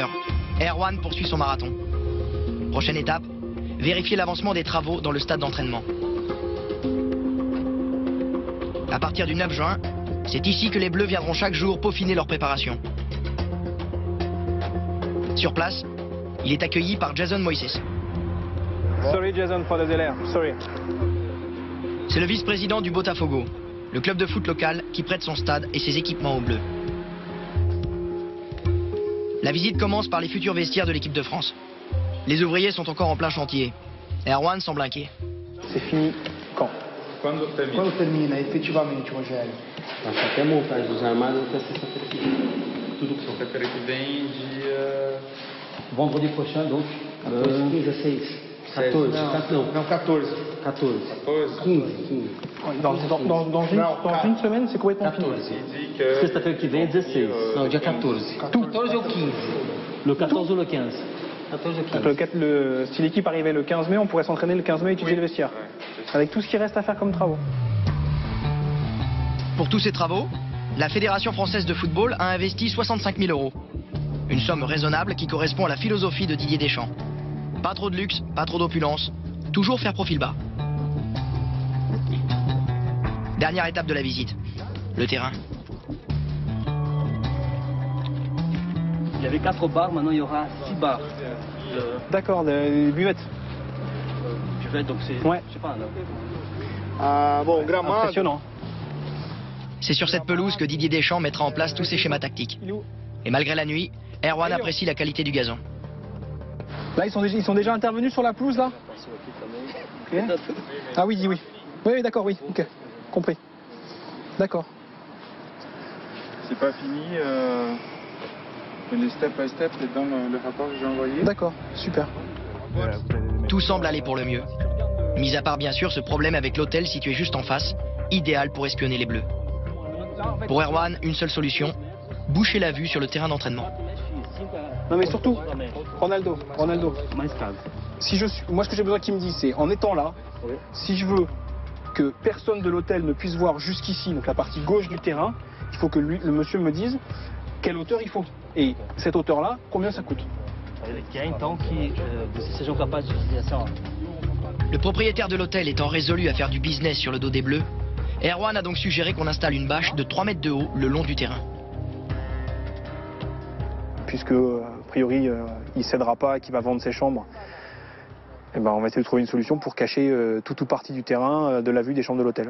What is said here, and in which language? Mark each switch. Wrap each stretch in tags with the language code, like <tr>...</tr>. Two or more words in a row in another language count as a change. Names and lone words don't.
<fr>Erwan poursuit son marathon. Prochaine étape, vérifier l'avancement des travaux dans le stade d'entraînement. À partir du 9 juin, c'est ici que les Bleus viendront chaque jour peaufiner leur préparation. Sur place, il est accueilli par Jason Moises.</fr> <en>Sorry Jason for the delay. Sorry.</en> <fr>C'est le vice-président du Botafogo, le club de foot local qui prête son stade et ses équipements aux Bleus. La visite commence par les futurs vestiaires de l'équipe de France. Les ouvriers sont encore en plein chantier. Erwan semble inquiet. C'est fini quand?</fr> <pt>Quando termina efetivamente, Rogério? Até a montagem dos armários até sexta-feira que vem. Tudo que sexta-feira que vem, dia...</pt> <fr>Vendredi prochain, donc 15, 16, 14,</fr> <pt>Não, 14. 14, 14? 15.</pt> <fr>Dans une semaine, c'est complètement fini. 14. Il dit que...</fr> <pt>Sexta-feira que vem é 16. Não, dia 14. 14 ou 15?</pt> <fr>Le 14 ou le 15? 14 ou 15. Si l'équipe arrivait le 15 mai, on pourrait s'entraîner le 15 mai et étudier le vestiaire. Avec tout ce qui reste à faire comme travaux. Pour tous ces travaux, la Fédération française de football a investi 65 000 €. Une somme raisonnable qui correspond à la philosophie de Didier Deschamps. Pas trop de luxe, pas trop d'opulence, toujours faire profil bas. Dernière étape de la visite, le terrain. Il y avait 4 bars, maintenant il y aura 6 bars. D'accord, les buvettes. Je vais donc c'est... Ouais. Je sais pas, là.</fr> <pt>Ah, bom, gramado...</pt> <fr>Impressionnant. C'est sur cette pelouse que Didier Deschamps mettra en place tous ses schémas tactiques. Et malgré la nuit, Erwan apprécie la qualité du gazon. Là, ils sont déjà intervenus sur la pelouse, là? Ok. Ah oui, oui. Oui, d'accord, oui. Ok. Compris. D'accord. C'est pas fini. Les</fr> <en>step by step,</en> <fr>c'est dans le rapport que j'ai envoyé. D'accord, super. Tout semble aller pour le mieux. Mis à part bien sûr ce problème avec l'hôtel situé juste en face, idéal pour espionner les Bleus. Pour Erwan, une seule solution, boucher la vue sur le terrain d'entraînement. Non mais surtout, Ronaldo, si moi ce que j'ai besoin qu'il me dise c'est, en étant là, si je veux que personne de l'hôtel ne puisse voir jusqu'ici, donc la partie gauche du terrain, il faut que le monsieur me dise, quelle hauteur il faut. Et cette hauteur-là, combien ça coûte?</fr> <pt>Que é então que vocês sejam capazes de dizer assim, ó.</pt> <fr>Le propriétaire de l'hôtel étant résolu à faire du business sur le dos des Bleus, Erwan a donc suggéré qu'on installe une bâche de 3 mètres de haut le long du terrain. Puisque, a priori, il ne cédera pas et qu'il va vendre ses chambres, eh ben, on va essayer de trouver une solution pour cacher tout ou partie du terrain de la vue des chambres de l'hôtel.</fr>